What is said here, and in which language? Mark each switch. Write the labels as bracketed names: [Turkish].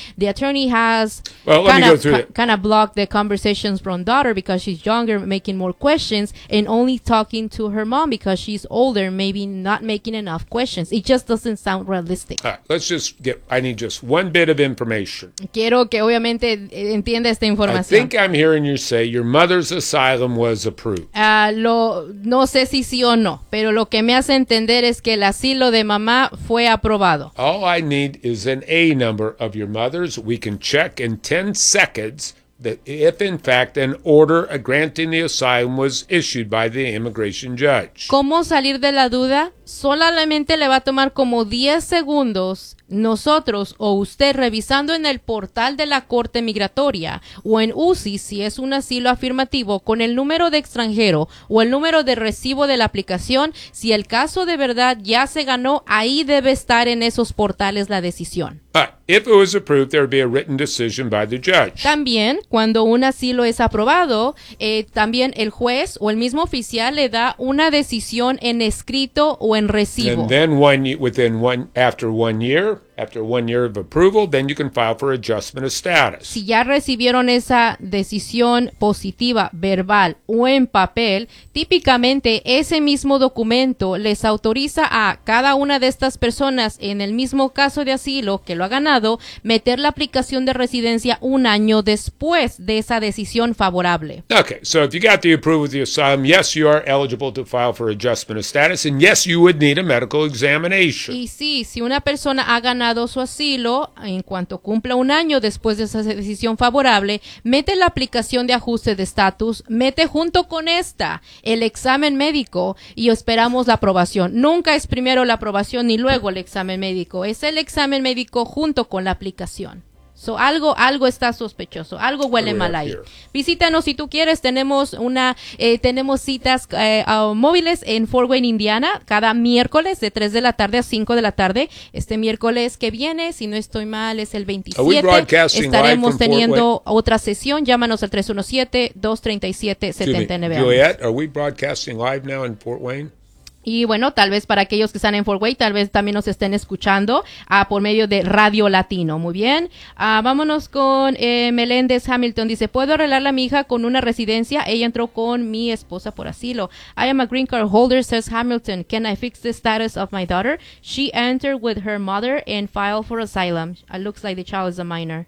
[English] The attorney has kind of blocked the conversations from daughter because she's younger, making more questions, and only talking to her mom because she's older, maybe not making enough questions. It just doesn't sound realistic. All right, I need just one bit of information. [Spanish] Quiero que obviamente entienda esta información. [English] I think I'm hearing you say your mother's asylum was approved. [Spanish] No sé si sí o no, pero lo que me hace entender es que la asilo de mamá fue aprobado. [English] All I need is an A number of your mother's. We can check in 10 seconds that if, in fact, an order granting the asylum was issued by the immigration judge. [Spanish] ¿Cómo salir de la duda? Solamente le va a tomar como 10 segundos nosotros o usted revisando en el portal de la Corte Migratoria o en UCI, si es un asilo afirmativo, con el número de extranjero o el número de recibo de la aplicación, si el caso de verdad ya se ganó, ahí debe estar en esos portales la decisión. [English] But if it was approved, there would be a written decision by the judge. [Spanish] También, cuando un asilo es aprobado, también el juez o el mismo oficial le da una decisión en escrito o en recibo. [English] And then after 1 year of approval, then you can file for adjustment of status. [Spanish] Si ya recibieron esa decisión positiva, verbal o en papel, típicamente ese mismo documento les autoriza a cada una de estas personas en el mismo caso de asilo que lo ha ganado, meter la aplicación de residencia un año después de esa decisión favorable. [English] Okay, so if you got the approval of the asylum, yes, you are eligible to file for adjustment of status, and yes, you would need a medical examination. [Spanish] Y sí, si una persona ha ganado su asilo, en cuanto cumpla un año después de esa decisión favorable, mete la aplicación de ajuste de estatus, mete junto con esta el examen médico y esperamos la aprobación. Nunca es primero la aprobación ni luego el examen médico, es el examen médico junto con la aplicación. So, algo está sospechoso, algo huele mal ahí. Visítanos si tú quieres, tenemos citas móviles en Fort Wayne, Indiana, cada miércoles de 3 de la tarde a 5 de la tarde. Este miércoles que viene, si no estoy mal, es el 27, estaremos teniendo otra sesión. Llámanos al 317-237-7990. [English] Juliet, are we broadcasting live now in Fort Wayne? [Spanish] Y bueno, tal vez para aquellos que están en Fort Wayne, tal vez también nos estén escuchando por medio de Radio Latino. Muy bien. Vámonos con Meléndez Hamilton. Dice, ¿puedo arreglar a mi hija con una residencia? Ella entró con mi esposa por asilo. [English] I am a green card holder, says Hamilton. Can I fix the status of my daughter? She entered with her mother and filed for asylum. It looks like the child is a minor.